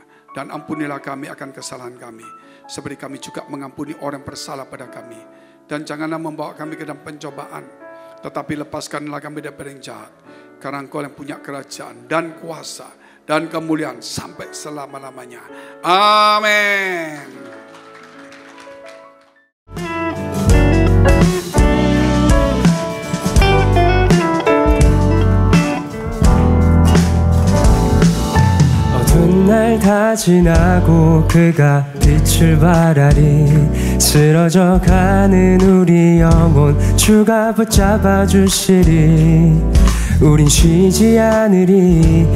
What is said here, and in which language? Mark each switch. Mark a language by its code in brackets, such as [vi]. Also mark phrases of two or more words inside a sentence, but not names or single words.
[id] Dan ampunilah kami akan kesalahan kami. Seperti kami juga mengampuni orang bersalah pada kami. Dan janganlah membawa kami ke dalam pencobaan. Tetapi lepaskanlah kami dari yang jahat. Karena Engkau yang punya kerajaan dan kuasa dan kemuliaan sampai selama-lamanya. Amin. [ko] 날 다 지나고 그가 빛을 발하리 쓰러져 가는 우리 영혼 주가 붙잡아 주시리 우린 쉬지 않으리